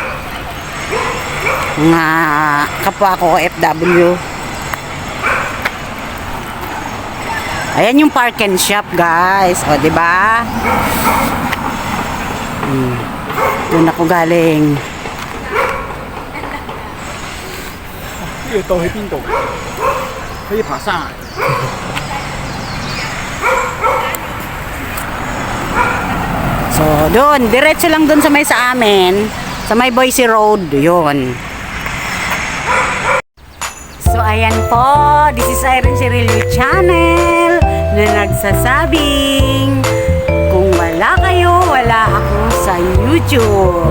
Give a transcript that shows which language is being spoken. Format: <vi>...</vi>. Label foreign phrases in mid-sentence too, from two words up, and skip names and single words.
<tl>Mga kapwa ko FW. Ayan yung park and shop, guys. O, di ba? Doon ako galing.</tl> <zh>这个都会冰冻，可以爬山。</zh> <tl>So, doon. Diretso lang doon sa may sa amin. Sa may Boise Road. Yun. So, ayan po.</tl> <en>This is</en> <tl>Irene Cirillo Channel na nagsasabing kung wala kayo, wala ako sa YouTube.</tl>